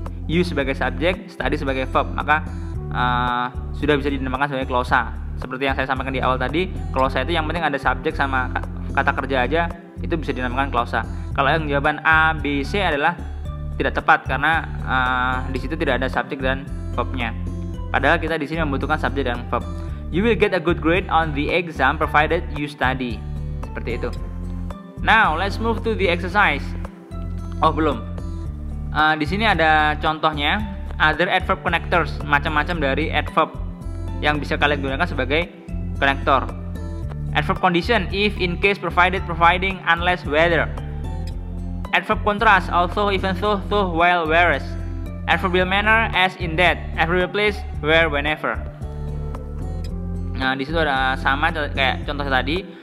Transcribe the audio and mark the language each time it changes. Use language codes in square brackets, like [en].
[id] You sebagai subjek, study sebagai verb. Maka sudah bisa dinamakan sebagai klausa. Seperti yang saya sampaikan di awal tadi, klausa itu yang penting ada subjek sama kata kerja aja, itu bisa dinamakan klausa. Kalau yang jawaban A, B, C adalah tidak tepat karena di situ tidak ada subjek dan verb-nya. Padahal kita di sini membutuhkan subjek dan verb. [en] You will get a good grade on the exam provided you study. [id] Seperti itu. [en] Now let's move to the exercise. [id] Oh belum. Di sini ada contohnya. [en] Other adverb connectors, [id] macam-macam dari adverb yang bisa kalian gunakan sebagai konektor. [en] Adverb condition, if, in case, provided, providing, unless, whether. Adverb contrast, also, even though, while, whereas. Adverbial manner, as, in that. Adverbial place, where, whenever. [id] Nah, di situ ada sama kayak contoh tadi.